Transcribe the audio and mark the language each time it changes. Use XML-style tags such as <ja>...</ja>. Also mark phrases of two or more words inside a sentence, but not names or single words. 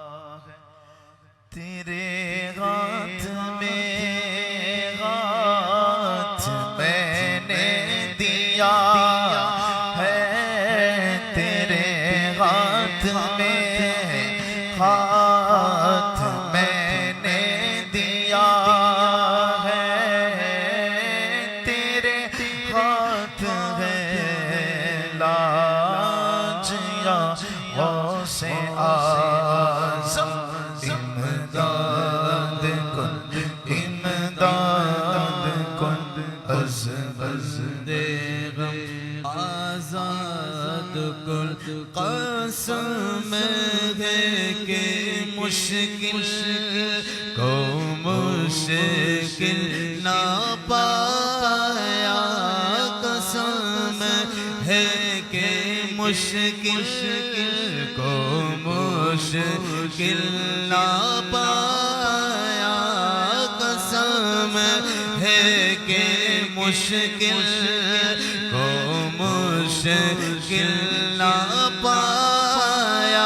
<hi>तेरे हाथ मैंने दिया है, तेरे हाथ मैंने दिया है, तेरे हाथ है लाज या गौसे आज़म,</hi> <fa>امداد کن، امداد کن از بند غم، آزاد کن.</fa> <hi>कसम है कि मुश्किल को मुश्किल ना पाया, कसम है कि मुश्किल को मुश्किल ना पाया, कसम है कि मुश्किल को मुश्किल ना पाया।</hi>